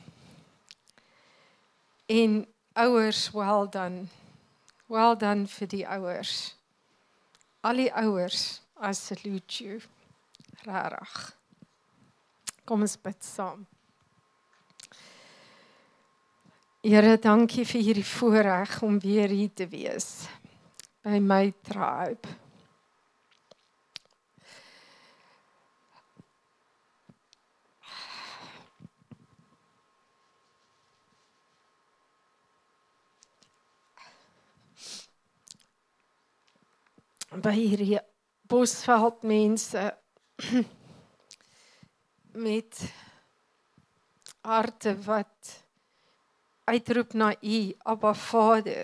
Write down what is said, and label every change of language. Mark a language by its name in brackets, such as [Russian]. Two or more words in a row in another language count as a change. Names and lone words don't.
[Afrikaans] En ouers, [English] well done. Well done [Afrikaans] vir die ouers. Al die ouers, [English] I salute you. [Afrikaans] Rarig. Kom ons bid saam. Here, dankie vir hierdie voorreg om weer hier te wees by my tribe. By hierdie Bosveld mense met harte wat uitroep na U, Abba Vader.